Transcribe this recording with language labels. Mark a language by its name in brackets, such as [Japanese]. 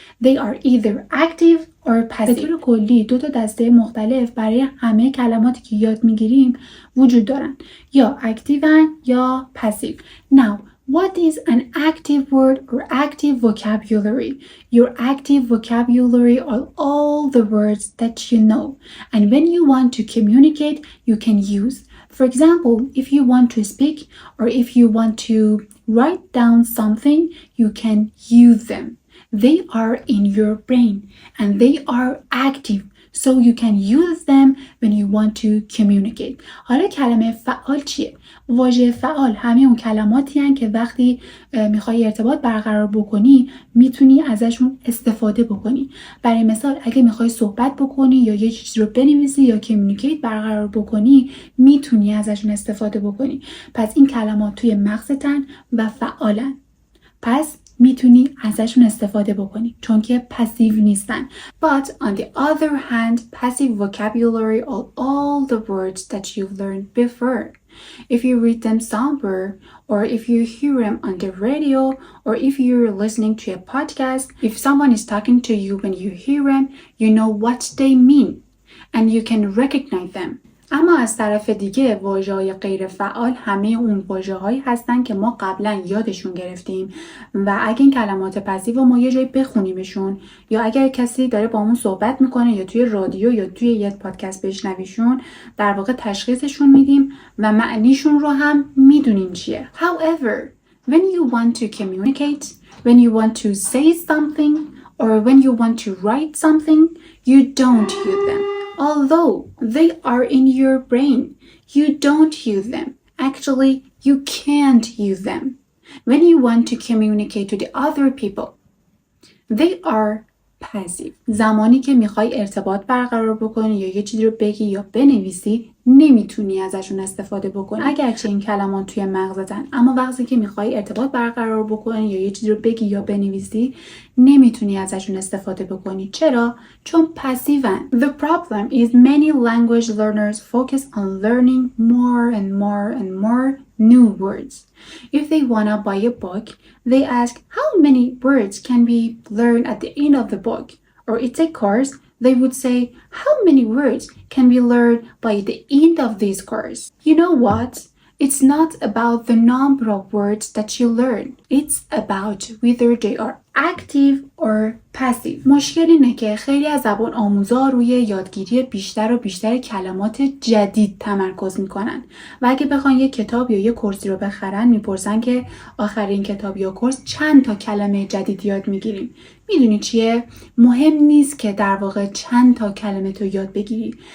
[English] They are either active or passive. [Persian] به طور کلی دو تا دسته مختلف برای همه کلماتی که یاد میگیریم وجود دارن، یا اکتیون یا پسیو. [English] Now, what is an active word or active vocabulary? Your active vocabulary are all the words that you know. And when you want to communicate, you can use. For example, if you want to speak or if you want to write down something, you can use them. They are in your brain and they are active. So you can use them when you want to communicate. [Persian] حالا کلمه فعال چیه؟ واژه فعال همه اون کلماتی هستند که وقتی میخوای ارتباط برقرار بکنی میتونی ازشون استفاده بکنی. برای مثال اگه میخوای صحبت بکنی یا یه چیزی رو بنویسی یا کمیونیکیت برقرار بکنی میتونی ازشون استفاده بکنی. پس این کلمات توی مغزتن و فعالن. پس میتونی ازشون استفاده بکنی چون که پسیو نیستن. [English] But on the other hand, passive vocabulary are all the words that you've learned before. If you read them somewhere, or if you hear them on the radio, or if you're listening to a podcast, if someone is talking to you when you hear them, you know what they mean and you can recognize them. [Persian] اما از طرف دیگه واژه‌های غیر فعال همه اون واژه‌هایی هستن که ما قبلا یادشون گرفتیم و اگه این کلمات پسیو ما یه جایی بخونیمشون یا اگر کسی داره با همون صحبت میکنه یا توی رادیو یا توی یه پادکست بشنویشون در واقع تشخیصشون میدیم و معنیشون رو هم میدونیم چیه. [English] However, when you want to communicate, when you want to say something or when you want to write something, you don't use them. Although they are in your brain, you don't use them. Actually, you can't use them. When you want to communicate to the other people, they are passive. [Persian] زمانی که میخوای ارتباط برقرار بکنی یا یه چیزی رو بگی یا بنویسی نمیتونی ازشون استفاده بکنی. اگرچه این کلمات توی مغزتن اما وقتی که میخوای ارتباط برقرار بکنی یا یه چیزی رو بگی یا بنویسی نمیتونی ازشون استفاده بکنی. چرا؟ چون پسیون. [English] The problem is many language learners focus on learning more and more and more new words. If they wanna buy a book, they ask how many words can be learned at the end of the book. Or it's a course, they would say how many words can be learned by the end of this course. You know what? It's not about the number of words that you learn. It's about whether they are active or passive. [Persian] مشکل اینه که خیلی از زبان آموزا روی یادگیری بیشتر و بیشتر کلمات جدید تمرکز میکنن و اگه بخوان یه کتاب یا یه کورسی رو بخرن میپرسن که آخرین کتاب یا کورس چند تا کلمه جدید یاد میگیریم. میدونی چیه؟ مهم نیست که در واقع چند تا کلمه تو یاد بگیری.